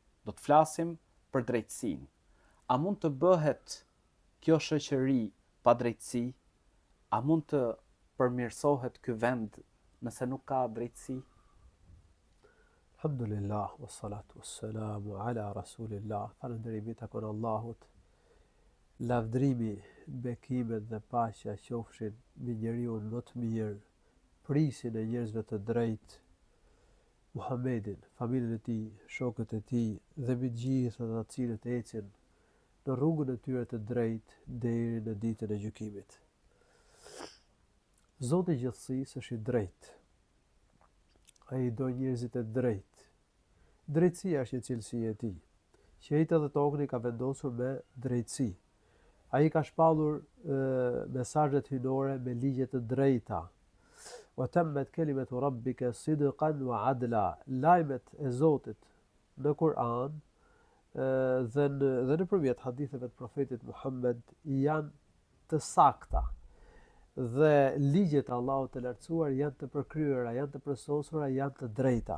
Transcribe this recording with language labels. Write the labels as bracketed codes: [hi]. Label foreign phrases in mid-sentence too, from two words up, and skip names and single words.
[sq] Do të flasim për drejtësinë. A mund të bëhet kjo shoqëri pa drejtësi? A mund të përmirësohet ky vend nëse nuk ka drejtësi? [ar] الحمد لله والصلاة والسلام على رسول الله. [sq] Falënderimi takon Allahut. Lavdrimi, bekimet dhe paqja qofshin mbi njeriu më të mirë, prisin e njerëzve të drejtë, Muhammedin, familjen e tij, shokët e tij dhe mbi gjithë ata të cilët ecin në rrugën e tyre të drejtë deri në ditën e gjykimit. Zoti i gjithësisë është i drejtë. Ai do njerëzit e drejtë. Drejtësia është një cilësi e tij. Qiejtë dhe tokën i ka vendosur me drejtësi. Ai ka shpallur mesazhet hyjnore me ligje të drejta. [ar] وتمت كلمة ربك صدقا وعدلا. [sq] Lajmet e Zotit në Kur'an dhe nëpërmjet haditheve të profetit Muhammed janë të sakta. Dhe ligjet e Allahut të lartësuar janë të përkryera, janë të përsosura, janë të drejta.